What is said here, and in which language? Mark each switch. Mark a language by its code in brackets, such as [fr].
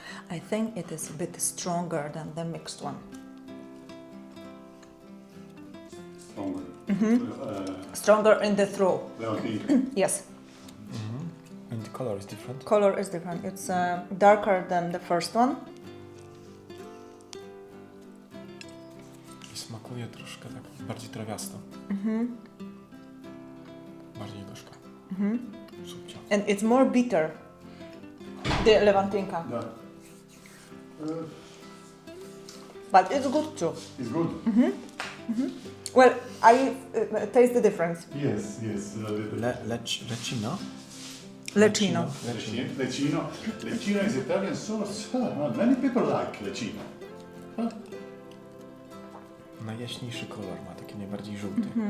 [en] I think it is a bit stronger than the mixed one. Stronger. Stronger in the throat. Levantinka. Yes, And the color is different. color is different. It's darker than the first one. [pl] I smakuje troszkę tak bardziej trawiasto. Bardziej gorzka. Subcio. [en] And it's more bitter, the Levantinka. Yeah. But it's good too. It's good. Well, I taste the difference. Yes, yes. Lecino? Lecino. Lecino. Lecino is Italian sauce. Many people like Lecino. [pl] Najjaśniejszy kolor ma, taki najbardziej żółty.